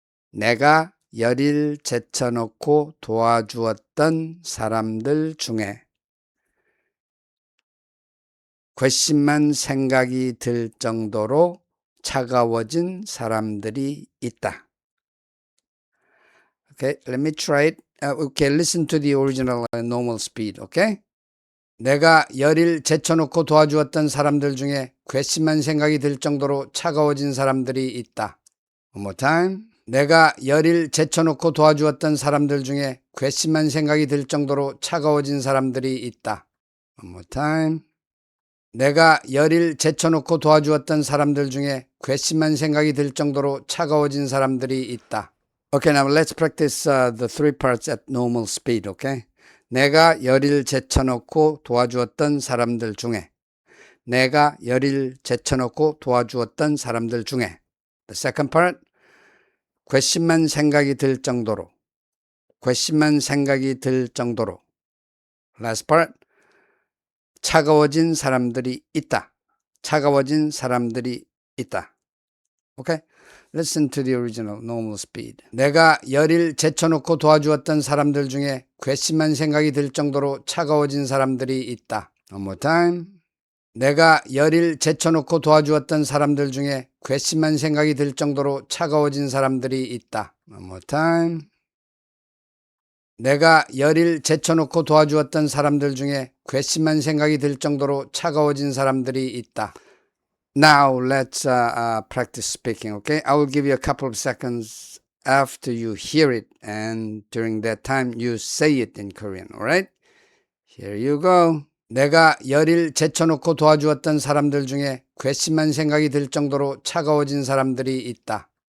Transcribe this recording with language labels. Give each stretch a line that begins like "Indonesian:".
Korean: 내가 열일 제쳐놓고 도와주었던 사람들 중에 괘씸한 생각이 들 정도로 차가워진 사람들이 있다.
English: Okay, let me try it. Okay, listen to the original normal speed, okay?
Korean: 내가 열일 제쳐놓고 도와주었던 사람들 중에 괘씸한 생각이 들 정도로 차가워진 사람들이 있다.
English: One more time.
Korean: 내가 열일 제쳐놓고 도와주었던 사람들 중에 괘씸한 생각이 들 정도로 차가워진 사람들이 있다.
English: One more time.
Korean: 내가 열일 제쳐놓고 도와주었던 사람들 중에 괘씸한 생각이 들 정도로 차가워진 사람들이 있다.
English: Okay, now let's practice the three parts at normal speed, okay?
Korean: 내가 열일 제쳐놓고 도와주었던 사람들 중에. 내가 열일 제쳐놓고 도와주었던 사람들 중에.
English: The second part.
Korean: 괘씸한 생각이 들 정도로. 괘씸한 생각이 들 정도로.
English: Last part.
Korean: 차가워진 사람들이 있다. 차가워진 사람들이 있다. Okay?
English: Listen to the original normal speed.
Korean: 내가 열일 제쳐놓고 도와주었던 사람들 중에 괘씸한 생각이 들 정도로 차가워진 사람들이 있다.
English: One more time.
Korean: 내가 열일 제쳐놓고 도와주었던 사람들 중에 괘씸한 생각이 들 정도로 차가워진 사람들이 있다.
English: One more time.
Korean: 내가 열일 제쳐놓고 도와주었던 사람들 중에 괘씸한 생각이 들 정도로 차가워진 사람들이 있다.
English: Now let's practice speaking, okay? I will give you a couple of seconds after you hear it, and during that time you say it in Korean, alright? Here you go.
Korean: 내가 열일 제쳐놓고 도와주었던 사람들 중에 괘씸한 생각이 들 정도로 차가워진 사람들이 있다.